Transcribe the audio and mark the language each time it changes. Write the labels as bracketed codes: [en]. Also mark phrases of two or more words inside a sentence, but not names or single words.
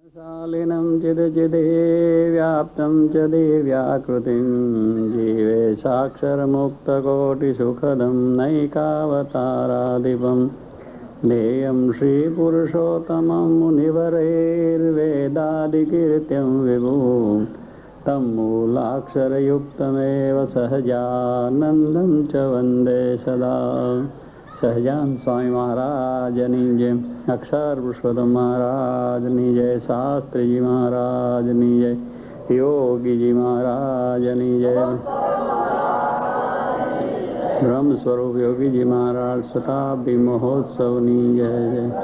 [sa] शालिनं चिदचिदे व्याप्तं च दिव्याकृतिं जीवेशाक्षरमुक्तकोटिसुखदं नैकावताराधिपं नेयं श्रीपुरुषोत्तमं मुनिवरैर्वेदादिकीर्त्यं विभुं तं मूलाक्षरयुक्तमेव सहजानन्दं च वन्दे सदा। [gu] સહજાન સ્વામી મહારાજની જય, અક્ષર પુરુષોત્તમ મહારાજની જય, શાસ્ત્રીજી મહારાજની જય, યોગીજી મહારાજની જય, બ્રહ્મ સ્વરૂપ યોગીજી મહારાજ શતાબ્દી મહોત્સવની જય જય.